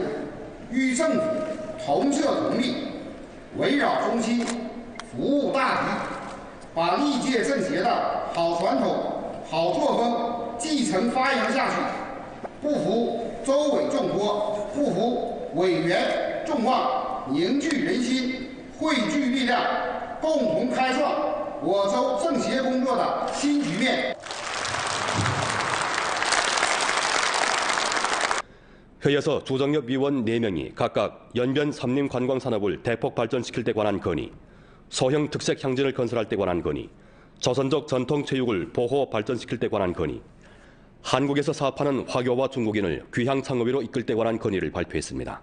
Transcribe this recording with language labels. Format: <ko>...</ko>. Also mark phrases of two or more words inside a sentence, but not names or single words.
<zh>与政府同策同力，围绕中心，服务大局，把历届政协的好传统、好作风继承发扬下去，不负周委重托，不负委员众望，凝聚人心，汇聚力量，共同开创我州政协工作的新局面。</zh> <ko>회의에서 조정협 위원 4명이 각각 연변 삼림 관광 산업을 대폭 발전시킬 데 관한 건의, 소형 특색 향전을 건설할 데 관한 건의, 조선족 전통 체육을 보호 발전시킬 데 관한 건의, 한국에서 사업하는 화교와 중국인을 귀향 창업으로 이끌 데 관한 건의를 발표했습니다.</ko>